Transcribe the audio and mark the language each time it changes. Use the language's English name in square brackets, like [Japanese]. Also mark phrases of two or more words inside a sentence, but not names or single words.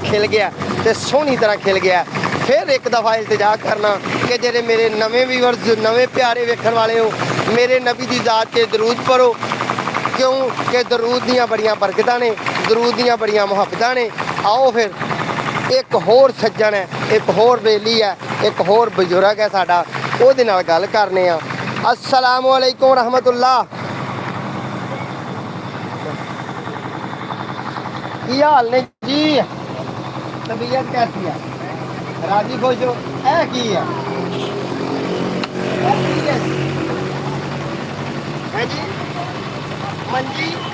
[Punjabi] ਖਿਲ ਗਿਆ ਤੇ ਸੋਹਣੀ ਤਰ੍ਹਾਂ ਖਿਲ ਗਿਆ ਫਿਰ ਇੱਕ ਦਫਾ ਇਲਤਜਾ ਕਰਨਾ ਕਿ ਜਿਹੜੇ ਮੇਰੇ ਨਵੇਂ ਵੀਵਰਸ ਨਵੇਂ ਪਿਆਰੇ ਵੇਖਣ ਵਾਲੇ ਹੋ ਮੇਰੇ ਨਬੀ ਦੀ ਜ਼ਾਤ ਤੇ ਦਰੂਦ ਪੜੋ ਕਿਉਂ ਕਿ ਦਰੂਦ ਦੀਆਂ ਬੜੀਆਂ ਬਰਕਤਾਂ ਨੇ ਦਰੂਦ ਦੀਆਂ ਬੜੀਆਂ ਮੁਹੱਬਤਾਂ ਨੇ ਆਓ ਫਿਰ ਇੱਕ ਹੋਰ ਸੱਜਣ ਹੈ, ਇੱਕ ਹੋਰ ਬੇਲੀ ਹੈ, ਇੱਕ ਹੋਰ ਬਜ਼ੁਰਗ ਹੈ ਸਾਡਾ, ਉਹਦੇ ਨਾਲ ਗੱਲ ਕਰਨੇ ਆ। [Arabic] السلام عليكم رحمة الله. [Punjabi] ਕੀ ਹਾਲ ਨੇ ਜੀ? [Urdu] طبیعت کیسی ہے? [Punjabi] ਰਾਜੀ ਖੁਸ਼ ਹੋ? ਇਹ ਕੀ ਹੈ? ਇਹ ਕੀ ਹੈ ਜੀ? ਹੈ ਜੀ ਮੰਜੀ?